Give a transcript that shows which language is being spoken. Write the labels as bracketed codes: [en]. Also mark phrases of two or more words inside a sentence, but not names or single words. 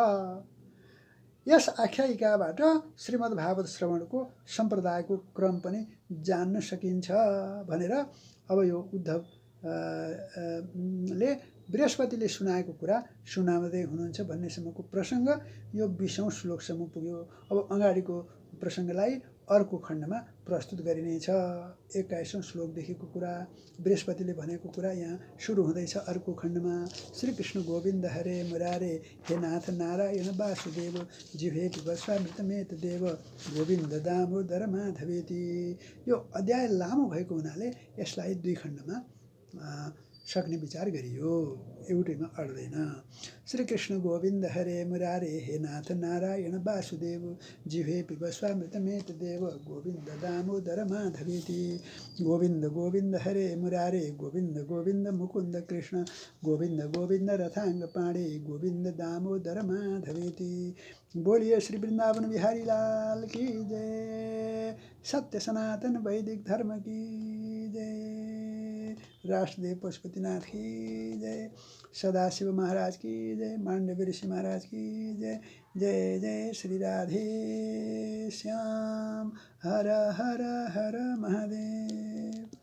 [ne] यस आख्यायिकाबाट श्रीमद् भागवत श्रवणको सम्प्रदायको क्रम पनि जान्न सकिन्छ भनेर अब यो उद्धव ले बृहस्पतिले सुनाएको कुरा सुनाउँदै हुनुहुन्छ भन्नेसम्मको प्रसङ्ग यो 20औं श्लोकसम्म पुग्यो। अब अगाडिको प्रसङ्गलाई अर्को खण्डमा प्रस्तुत गरिनेछ। 21औं श्लोकदेखिको कुरा, बृहस्पतिले भनेको कुरा यहाँ सुरु हुँदैछ अर्को खण्डमा। [sa] श्रीकृष्ण गोविन्द हरे मुरारे, हे नाथ नारायण वासुदेव, जिह्वे पिब स्वामृतमेत देव, गोविन्द दामोदर माधवेति। [ne] यो अध्याय लामो भएको हुनाले यसलाई 2 खण्डमा सक्ने विचार गरियो, एउटैमा अड्दैन। [sa] श्रीकृष्ण गोविन्द हरे मुरारे, हे नाथ नारायण वासुदेव, जिह्वे पिब स्वामृतमेत देव, गोविन्द दामोदर माधवेति। गोविन्द गोविन्द हरे मुरारे, गोविन्द गोविन्द मुकुन्द कृष्ण, गोविन्द गोविन्द रथांग पाणे, गोविन्द दामोदर माधवेति। [hi] बोलिए श्री वृंदावन बिहारी लाल की जय। सत्य सनातन वैदिक धर्म की जय। राष्ट्रदेव पशुपतिनाथ की जय। सदाशिव महाराज की जय। मांडव्य ऋषि महाराज की जय। जय जय श्री राधे श्याम। हर हर हर महादेव।